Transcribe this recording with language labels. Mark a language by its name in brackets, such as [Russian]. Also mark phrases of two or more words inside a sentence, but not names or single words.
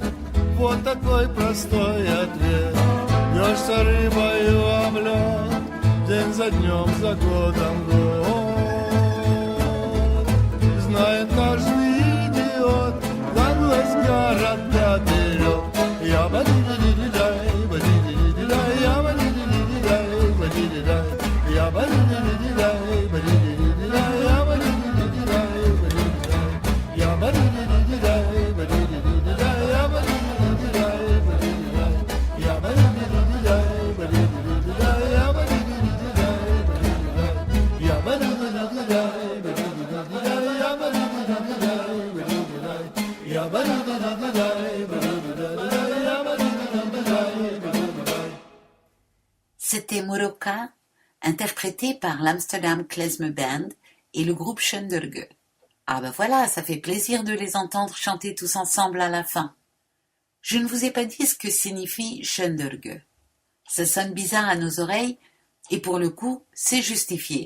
[Russian] Вот такой простой ответ. Бьешься рыбою об лед, день за днем, за годом год. Знает каждый идиот, как глаз города берет. Я бадидидидай, бадидидидай, я бадидидидай, бадидидай, я бадидидидай, бадидидидай, я бадидидидай, бадидидай, я бадидидидай, бадидидидай, я бадидидидай, бадидидай, я бадидидидай, бадидидидай, я бадидидидай, бадидидай, я бадидидидай, бадидидидай, я бадидидидай, бадидидай, я бадидидидай, бадидидай. [French] C'était Moroka, interprété par l'Amsterdam Klezmer Band et le groupe Schönderge. Ah ben voilà, ça fait plaisir de les entendre chanter tous ensemble à la fin. Je ne vous ai pas dit ce que signifie Schönderge. Ça sonne bizarre à nos oreilles, et pour le coup, c'est justifié.